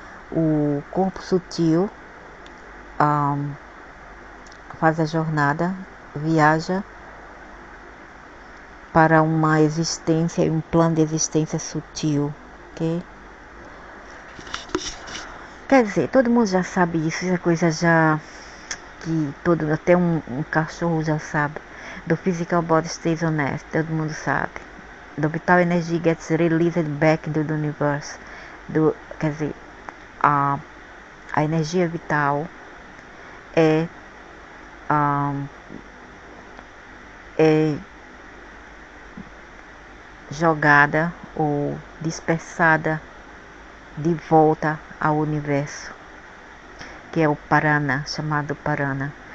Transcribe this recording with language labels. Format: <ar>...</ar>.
<pt>O corpo sutil faz a jornada, viaja para uma existência, um plano de existência sutil, ok? Quer dizer, todo mundo já sabe isso, é coisa já que até um cachorro já sabe.</pt> <en>The physical body stays on earth,</en> <pt>todo mundo sabe.</pt> <en>The vital energy gets released back into the universe.</en> <pt>Quer dizer, a energia vital é jogada ou dispersada de volta ao universo, que é o Parana, chamado Parana.</pt>